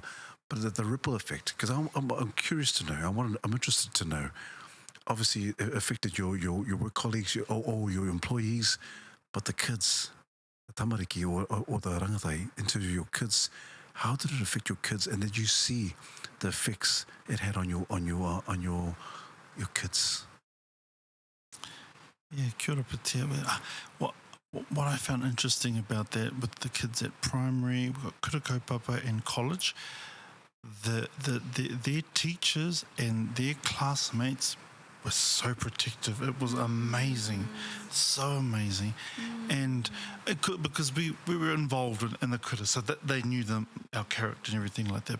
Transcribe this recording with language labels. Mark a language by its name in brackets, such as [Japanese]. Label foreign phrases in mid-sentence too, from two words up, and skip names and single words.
[English] But the ripple effect, because I'm curious to know, I'm interested to know, obviously it affected your work colleagues or your employees, but the kids, the tamariki or the rangatai, in terms of your kids, how did it affect your kids? And did you see the effects it had on your kids? Yeah, [Māori] kia ora patea. [English] What I found interesting about that with the kids at primary, we've got [Māori] kura kaupapa [English] and college, their teachers and their classmates were so protective. It was amazing, so amazing. And it could, because we were involved in the kura, so that they knew our character and everything like that.